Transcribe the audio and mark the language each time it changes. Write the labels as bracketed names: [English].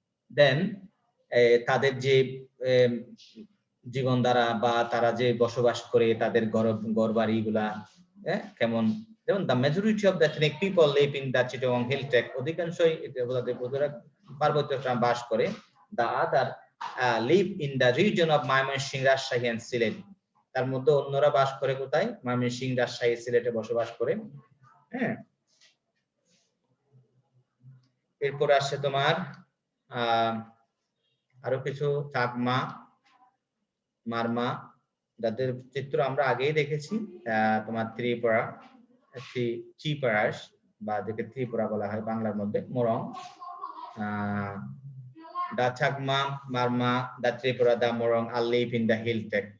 [Bangla] দেন তাদের যে জীবনধারা বা তারা যে বসবাস করে, তাদের ঘর বাড়িগুলা কেমন, যেমন [English] the majority of the ethnic people live in the Chittagong hill tract, [Bangla] অধিকাংশই পার্বত্য অঞ্চলে বাস করে। [English] the other live in the region of Mymensingh, Rajshahi and Sylhet, [Bangla] তার মধ্যে অন্যরা বাস করে কোথায়? ময়মনসিংহ, রাজশাহী, সিলেটে বসবাস করে। হ্যাঁ, এরপর আসছে তোমার আরো কিছু চাকমা, মারমা, যাদের চিত্র আমরা আগেই দেখেছি। তোমার ত্রিপুরা, ত্রিপুরাস বা যাকে ত্রিপুরা বলা হয় বাংলার মধ্যে, মোরং, দা চাকমা, মারমা, দা ত্রিপুরা, দা মোরং [English] Are live in the hill tract.